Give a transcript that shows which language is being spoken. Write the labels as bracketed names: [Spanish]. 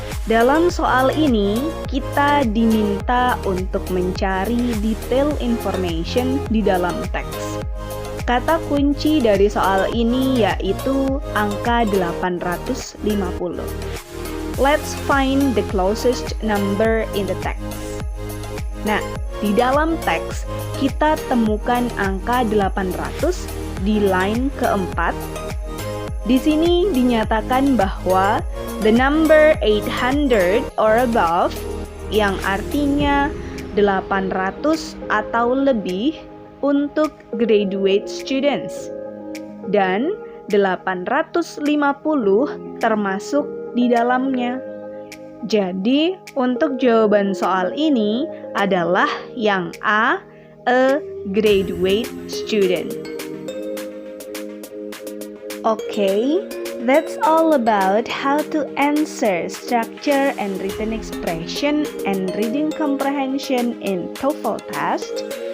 [Indonesian] Dalam soal ini, kita diminta untuk mencari detail information di dalam teks. Kata kunci dari soal ini yaitu angka 850. [English] Let's find the closest number in the text. [Indonesian] Nah, di dalam teks kita temukan angka 800 di line keempat. Di sini dinyatakan bahwa [English] the number 800 or above, [Indonesian] yang artinya 800 atau lebih untuk graduate students, dan 850 termasuk di dalamnya. Jadi, untuk jawaban soal ini adalah yang A, [English] a graduate student. Okay, that's all about how to answer structure and written expression and reading comprehension in TOEFL test.